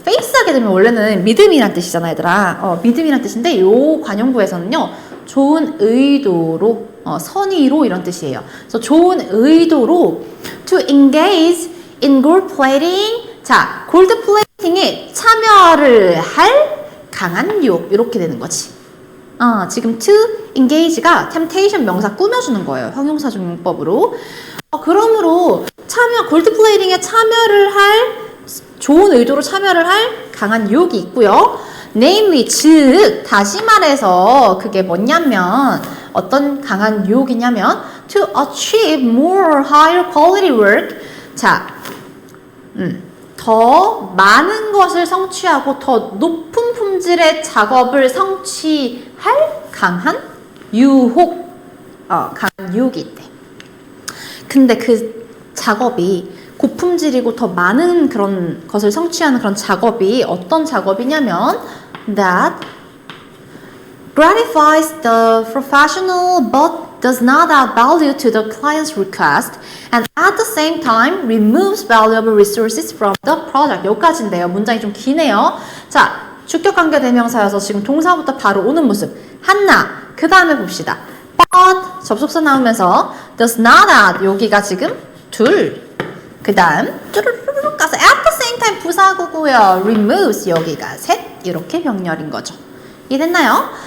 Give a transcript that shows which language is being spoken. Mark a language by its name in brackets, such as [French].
[Korean] faith 하게 되면 원래는 믿음이란 뜻이잖아, 얘들아. 믿음이란 뜻인데 요 관용구에서는요, 좋은 의도로, 선의로 이런 뜻이에요. 그래서 좋은 의도로 [English] to engage in gold plating. [Korean] 자, 골드 플레이팅에 참여를 할 강한 유혹 이렇게 되는 거지. 지금 to engage가 temptation 명사 꾸며주는 거예요. 형용사 중용법으로. 그러므로 골드 플레이팅에 참여를 할 좋은 의도로 참여를 할 강한 유혹이 있고요. namely, 즉 다시 말해서 그게 뭐냐면 어떤 강한 유혹이냐면 [English] to achieve more higher quality work. [Korean] 자, 더 많은 것을 성취하고 더 높은 품질의 작업을 성취할 강한 유혹, 강한 유혹이 있대. 근데 그 작업이 고품질이고 더 많은 그런 것을 성취하는 그런 작업이 어떤 작업이냐면 [English] that gratifies the professional but does not add value to the client's request and at the same time removes valuable resources from the project. [Korean] 여기까지인데요. 문장이 좀 기네요. 자, 주격관계 대명사여서 지금 동사부터 바로 오는 모습. 하나, 그 다음에 봅시다. but 접속사 나오면서 [English] does not add [Korean] 여기가 지금 둘, 그 다음 쭈르르르 가서 [English] at the same time [Korean] 부사구고요. removes 여기가 셋, 이렇게 병렬인 거죠. 이해됐나요?